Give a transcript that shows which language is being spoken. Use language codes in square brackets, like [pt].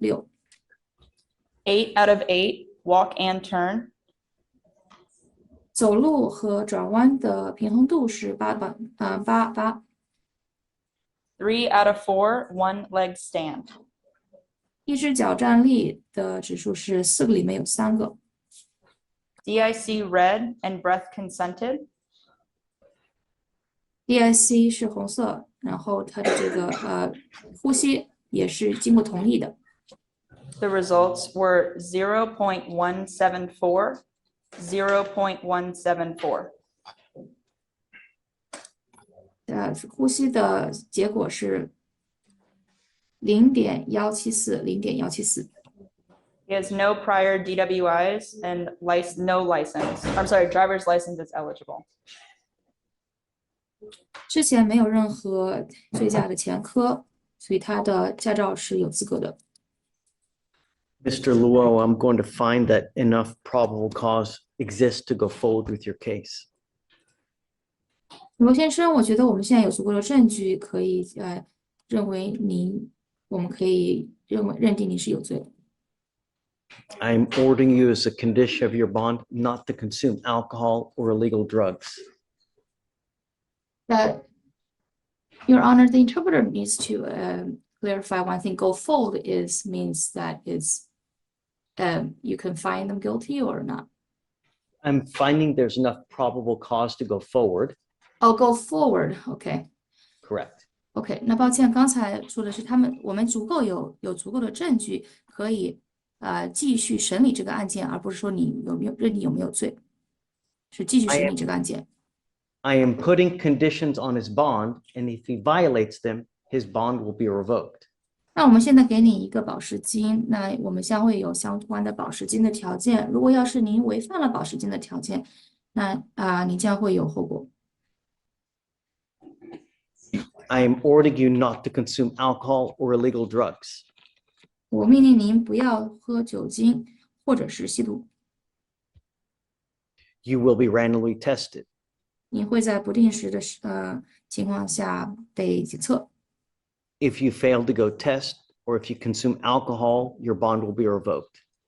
[en] 8 out of 8 walk and turn. [zh] 走路和转弯的平衡度是8。 [en] 3 out of 4 one leg stand. [zh] 一只脚站立的指数是4个里面有3个。 [en] DIC red and breath consented. [zh] DIC 是红色，然后它的这个呼吸也是经过同意的。 [en] The results were 0.174, 0.174. [zh] 呼吸的结果是0.174，0.174。 [en] He has no prior DWIs and no license. I'm sorry, driver's license is eligible. [zh] 之前没有任何醉驾的前科，所以他的驾照是有资格的。 [en] Mr. Luo, I'm going to find that enough probable cause exists to go forward with your case. [zh] 罗先生，我觉得我们现在有足够的证据，可以认为我们可以认定你是有罪的。 [en] I'm ordering you as a condition of your bond not to consume alcohol or illegal drugs. Your Honor, the interpreter needs to clarify one thing. Go forward means that you can find them guilty or not. I'm finding there's enough probable cause to go forward. Oh, go forward. Okay. Correct. [zh] OK， 那抱歉，刚才说的是我们有足够的证据可以继续审理这个案件，而不是说你认定有没有罪，是继续审理这个案件。 [en] I am putting conditions on his bond, and if he violates them, his bond will be revoked. [zh] 那我们现在给你一个保释金，那我们将会有相关的保释金的条件。如果要是您违反了保释金的条件，那你将会有后果。 [en] I am ordering you not to consume alcohol or illegal drugs. [zh] 我命令您不要喝酒精或者是吸毒。 [en] You will be randomly tested. [zh] 你会在不定时的情况下被检测。 [en] If you fail to go test or if you consume alcohol, your bond will be revoked.